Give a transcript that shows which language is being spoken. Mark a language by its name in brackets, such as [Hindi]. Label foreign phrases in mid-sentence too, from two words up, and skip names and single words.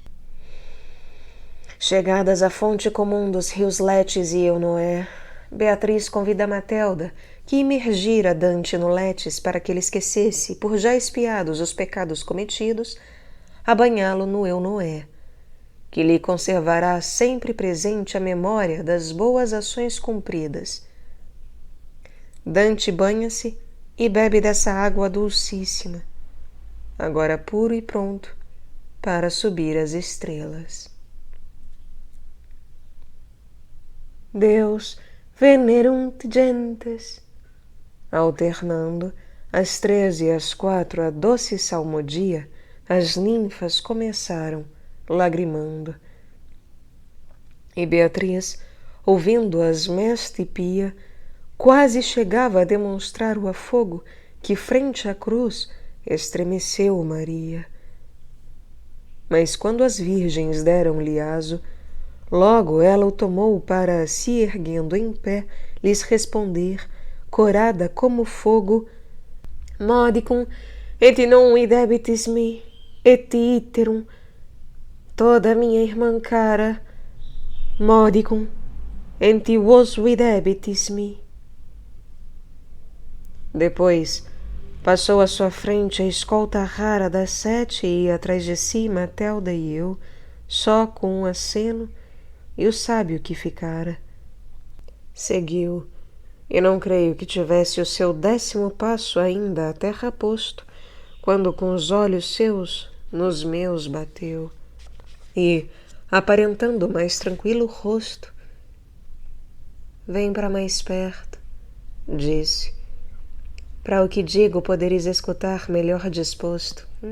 [Portuguese] Chegadas à fonte comum dos rios Letes e Eunoé, Beatriz convida Matelda, que imergira Dante no Letes para que ele esquecesse, por já expiados os pecados cometidos, a banhá-lo no Eunoé, que lhe conservará sempre presente a memória das boas ações cumpridas. Dante banha-se e bebe dessa água dulcíssima, agora puro e pronto para subir às estrelas. [Latin] Deus venerunt gentes, [Portuguese] alternando às 13 e às 4 a doce salmodia, as ninfas começaram, lagrimando. E Beatriz, ouvindo-as mesta e pia, quase chegava a demonstrar o afogo que, frente à cruz, estremeceu Maria. Mas quando as virgens deram-lhe aso, logo ela o tomou para, se erguendo em pé, lhes responder, corada como fogo: [Latin] Modicum et non videbitis me, et iterum, [Portuguese] toda minha irmã cara, [Latin] modicum enti vos videbitis me. [Portuguese] Depois passou à sua frente a escolta rara das 7 e ia atrás de si Matelda e eu, só com um aceno e o sábio que ficara. Seguiu, e não creio que tivesse o seu 10º passo ainda à terra posto, quando com os olhos seus nos meus bateu, e, aparentando mais tranquilo rosto, vem para mais perto, disse, para o que digo poderes escutar melhor disposto.